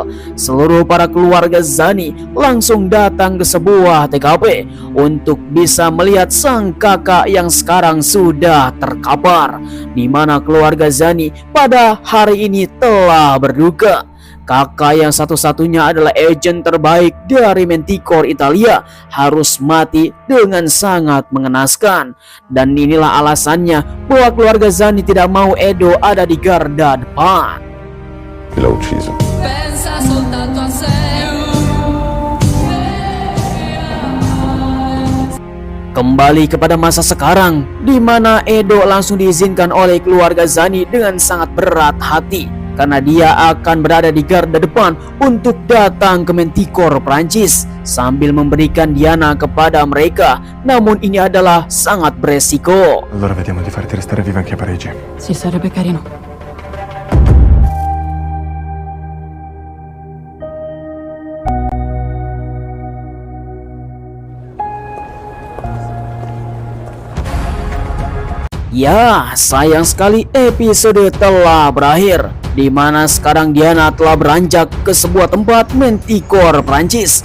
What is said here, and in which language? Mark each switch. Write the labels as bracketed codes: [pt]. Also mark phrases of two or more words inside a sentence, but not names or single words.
[id] Seluruh para keluarga Zani langsung datang ke sebuah TKP untuk bisa melihat sang kakak yang sekarang sudah terkapar, di mana keluarga Zani pada hari ini telah berduka. Kakak yang satu-satunya adalah agen terbaik dari Manticore Italia harus mati dengan sangat mengenaskan. Dan inilah alasannya bahwa keluarga Zani tidak mau Edo ada di garda depan. [it] Chi l'ha ucciso? Pensa soltanto a sé. [id] Kembali kepada masa sekarang, di mana Edo langsung diizinkan oleh keluarga Zani dengan sangat berat hati, karena dia akan berada di garda depan untuk datang ke Manticore Prancis sambil memberikan Diana kepada mereka. Namun ini adalah sangat beresiko. [it] Allora vediamo di farti restare viva anche a Parigi. Sì, sarebbe carino. [id] Ya, sayang sekali episode telah berakhir, di mana sekarang Diana telah beranjak ke sebuah tempat Manticore Prancis.